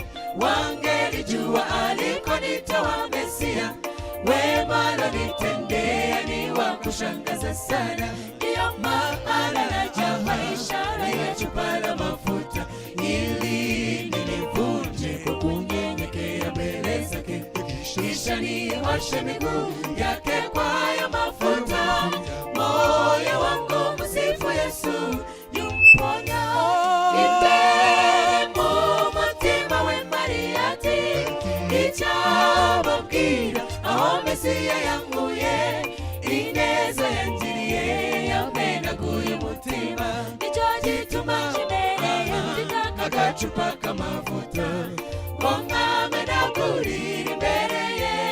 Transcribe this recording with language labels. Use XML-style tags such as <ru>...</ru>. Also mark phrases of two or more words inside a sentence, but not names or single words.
<sw>wangelijua alikonitoa Mesiya wema alonitendea ni wa kushangaza sana ndiyo maana najapa ishara ya chupa la mafuta ili nilivunje kwa kunyenyekea mbele zake kisha nioshe miguu yake kwa ya mafuta moyo wangu msifu Yesu yumponya</sw> <rw>imbere mu mutima we Mariya ati icyababwira aho Mesiya yanguye ineza yangiriye yamenaguye umutima nicyo gituma agacupa k'amavuta ngo nkamenagurire imbere ye</rw>